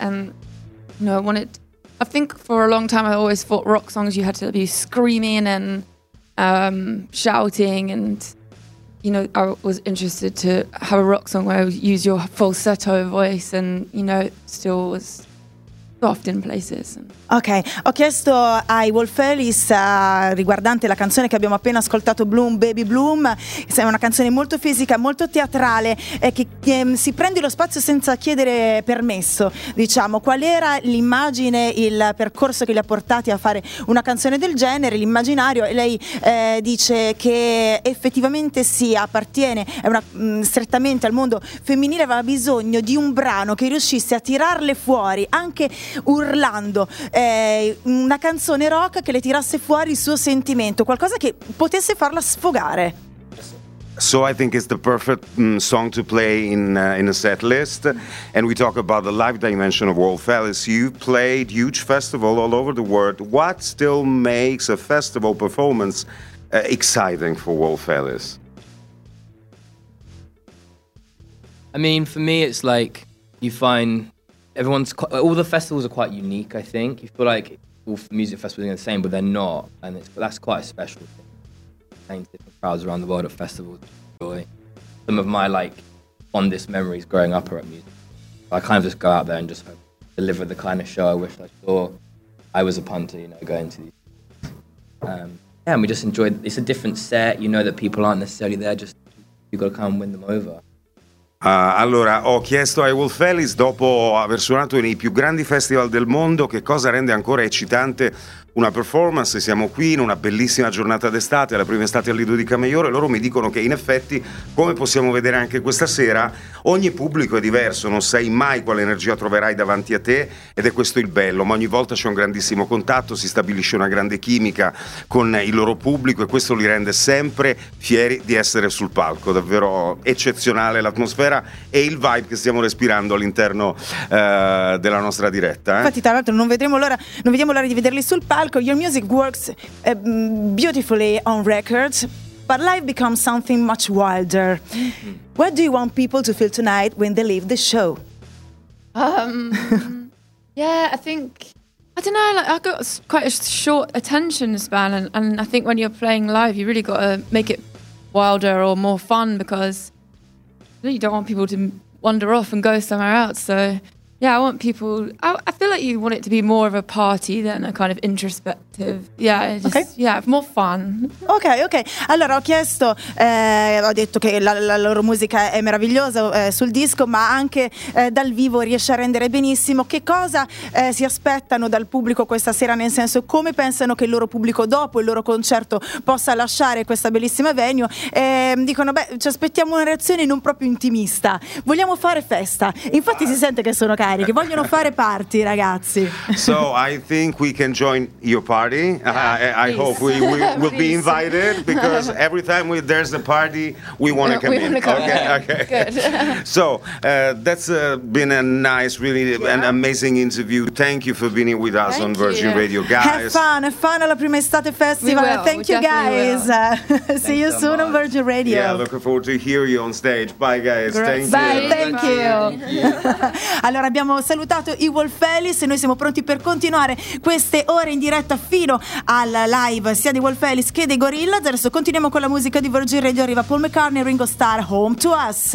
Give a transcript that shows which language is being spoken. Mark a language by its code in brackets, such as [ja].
[en] And, you know, I think for a long time I always thought rock songs you had to be screaming and shouting and, you know, I was interested to have a rock song where I would use your falsetto voice and, you know, still was soft in places. [it] Ok, ho chiesto ai Buon Felis riguardante la canzone che abbiamo appena ascoltato, Bloom Baby Bloom, che è una canzone molto fisica, molto teatrale, che si prende lo spazio senza chiedere permesso, diciamo. Qual era l'immagine, il percorso che li ha portati a fare una canzone del genere, l'immaginario? E lei dice che effettivamente sì, appartiene strettamente al mondo femminile, aveva bisogno di un brano che riuscisse a tirarle fuori anche urlando, una canzone rock che le tirasse fuori il suo sentimento, qualcosa che potesse farla sfogare. [en] So I think it's the perfect song to play in a set list, and we talk about the live dimension of Buon Felis. You played huge festival all over the world. What still makes a festival performance exciting for Buon Felis? I mean, for me it's like you find all the festivals are quite unique, I think. You feel like all music festivals are the same, but they're not. And that's quite a special thing. Playing different crowds around the world at festivals, enjoy. Some of my like fondest memories growing up are at music. I kind of just go out there and just deliver the kind of show I wish I saw. I was a punter, you know, going to these. And we just enjoy, it's a different set. You know that people aren't necessarily there, just you've got to come and win them over. [it] Allora, ho chiesto ai Buon Felis, dopo aver suonato nei più grandi festival del mondo, che cosa rende ancora eccitante una performance. Siamo qui in una bellissima giornata d'estate, la prima estate al Lido di Camaiore, e loro mi dicono che in effetti, come possiamo vedere anche questa sera, ogni pubblico è diverso, non sai mai quale energia troverai davanti a te, ed è questo il bello, ma ogni volta c'è un grandissimo contatto, si stabilisce una grande chimica con il loro pubblico e questo li rende sempre fieri di essere sul palco. Davvero eccezionale l'atmosfera e il vibe che stiamo respirando all'interno della nostra diretta. Infatti, tra l'altro, non vediamo l'ora di vederli sul palco. [en] Your music works beautifully on record, but life becomes something much wilder. Mm-hmm. What do you want people to feel tonight when they leave the show? I don't know, like, I've got quite a short attention span, and I think when you're playing live, you really got to make it wilder or more fun, because you don't want people to wander off and go somewhere else. So yeah, I want people, I feel like you want it to be more of a party than a kind of introspective. Yeah, just, okay. Yeah, more fun. Ok, ok. [it] Allora ho chiesto, ho detto che la loro musica è meravigliosa sul disco, ma anche dal vivo riesce a rendere benissimo. Che cosa si aspettano dal pubblico questa sera? Nel senso, come pensano che il loro pubblico dopo il loro concerto possa lasciare questa bellissima venue? Dicono, beh, ci aspettiamo una reazione non proprio intimista. Vogliamo fare festa. Infatti si sente che sono carichi, che vogliono fare party, ragazzi. [en] So I think we can join your party. Yeah, I hope we will be invited, because every time there's a party we want to come in. Okay. Good. So that's been a nice, really, yeah, an amazing interview. Thank you for being with us. Thank on Virgin you. Radio, guys. Have fun alla prima estate festival. Thank you guys. See you soon on Virgin Radio. Yeah, looking forward to hear you on stage. Bye guys. Thank you. [it] Allora, abbiamo salutato i Buon Felis e noi siamo pronti per continuare queste ore in diretta fino al live sia di Buon Felis che dei Gorillaz. Adesso continuiamo con la musica di Virgin Radio. Arriva Paul McCartney, Ringo Starr, Home to Us.